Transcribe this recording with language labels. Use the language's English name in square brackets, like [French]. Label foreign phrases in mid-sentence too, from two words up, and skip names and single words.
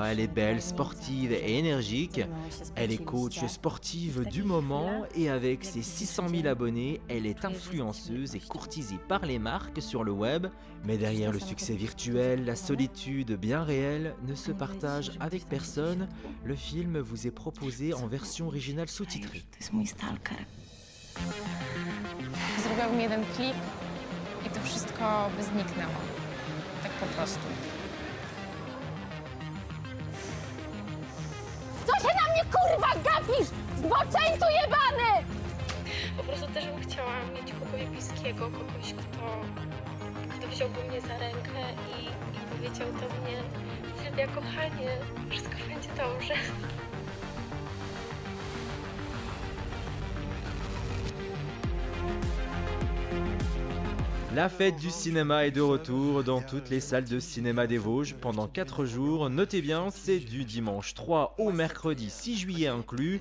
[French] Elle est belle, sportive et énergique. Elle est coach sportive du moment et avec ses 600 000 abonnés, elle est influenceuse et courtisée par les marques sur le web. Mais derrière le succès virtuel, la solitude bien réelle ne se partage avec personne. Le film vous est proposé en version originale sous-titrée. [Polish] To jest mój stalker. Zrobiłbym jeden klip i to wszystko by zniknęło. Tak po prostu. Co się na mnie kurwa gapisz? Zboczeńcu jebany! Po prostu też bym chciała mieć kogoś bliskiego, kogoś, kto wziąłby mnie za rękę i powiedział do mnie: Sylwia, kochanie, wszystko będzie dobrze. [French] La fête du cinéma est de retour dans toutes les salles de cinéma des Vosges pendant 4 jours. Notez bien, c'est du dimanche 3 au mercredi 6 juillet inclus.